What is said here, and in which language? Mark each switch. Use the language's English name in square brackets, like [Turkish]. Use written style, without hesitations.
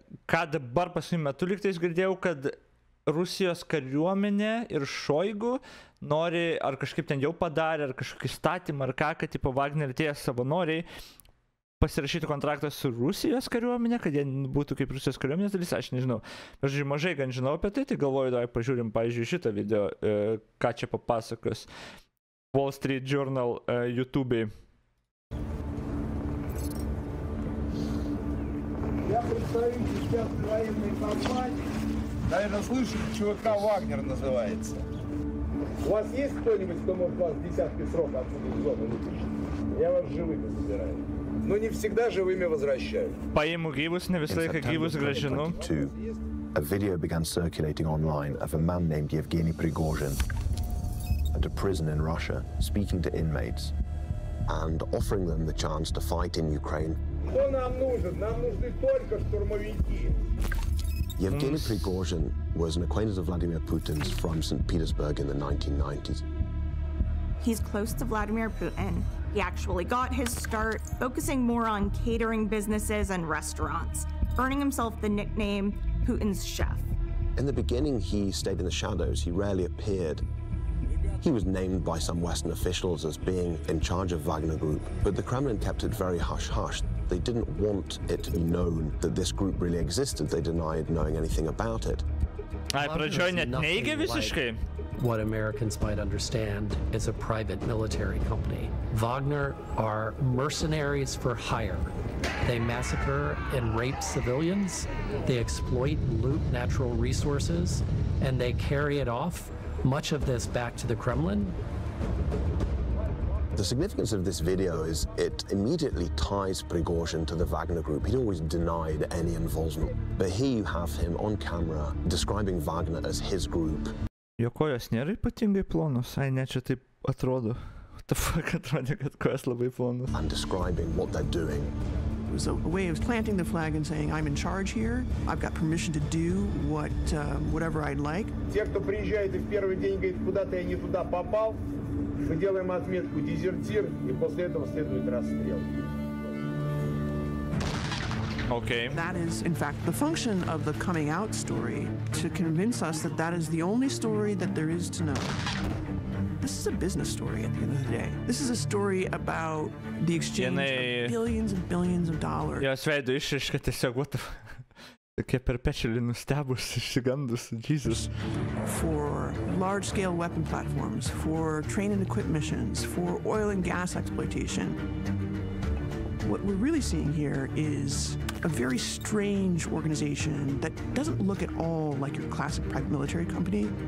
[Lithuanian] Ką dabar paskutiniu metu lygtais girdėjau, kad Rusijos kariuomenė ir Šoigu nori, ar kažkaip ten jau padarė, ar kažkokį statymą, ar ką, kad tipo Wagner tie savanoriai pasirašyti kontraktą su Rusijos kariuomenė, kad jie būtų kaip Rusijos kariuomenės dalis, aš nežinau. Aš mažai gan žinau apie tai galvoju, davai pažiūrim, pavyzdžiui, šitą video, ką čia papasakos Wall Street Journal YouTube'ai. [Russian] Я представитель сейчас военной компании. Наверное, слышали, ЧВК «Вагнер» называется. У вас есть кто-нибудь, кто может вас десятки срок отсюда из зоны вытащить? Я вас живыми забираю. Но не всегда живыми возвращаю. [Lithuanian] Паиму gyvus, ne visą laiką gyvus grąžinu. [English] A video began circulating online of a man named Yevgeny Prigozhin at a prison in Russia, speaking to inmates and offering them the chance to fight in Ukraine. [Russian] Кто нам нужен? Нам нужны только штурмовики. [English] Yevgeny Prigozhin was an acquaintance of Vladimir Putin's from St. Petersburg in the 1990s. He's close to Vladimir Putin. He actually got his start focusing more on catering businesses and restaurants, earning himself the nickname Putin's chef. In the beginning, he stayed in the shadows. He rarely appeared. He was named by some Western officials as being in charge of Wagner Group, but the Kremlin kept it very hush-hush. They didn't want it to be known that this group really existed. They denied knowing anything about it. [Lithuanian] Pradžioj net neigė visiškai. [English] What Americans might understand is a private military company. Wagner are mercenaries for hire. They massacre and rape civilians. They exploit and loot natural resources, and they carry it off, much of this back to the Kremlin. The significance of this video is it immediately ties Prigozhin to the Wagner Group. He'd always denied any involvement, but here you have him on camera describing Wagner as his group. [Lithuanian] Jo kojos nėra ypatingai plonos, ne čia taip atrodo. [English] What the fuck, [Lithuanian] atrodė, kad kojos labai plonos. [English] And describing what they're doing. It was a way of planting the flag and saying, I'm in charge here. I've got permission to do whatever I'd like. [Russian] Те, кто приезжает и в первый день говорит, куда-то я не туда попал, мы делаем отметку дезертир, и после этого следует расстрел. [English] Okay. That is, in fact, the function of the coming out story, to convince us that that is the only story that there is to know. This is a business story at the end of the day. This is a story about the exchange of billions and billions of dollars. [Lithuanian] Jos veido išraiška tiesiog, [English] what the fuck. [Lithuanian] Tokie perpetually nustebus, išsigandus, Jesus. [English] For large-scale weapon platforms, for train and equip missions, for oil and gas exploitation. What we're really seeing here is a very strange organization that doesn't look at all like your classic private military company.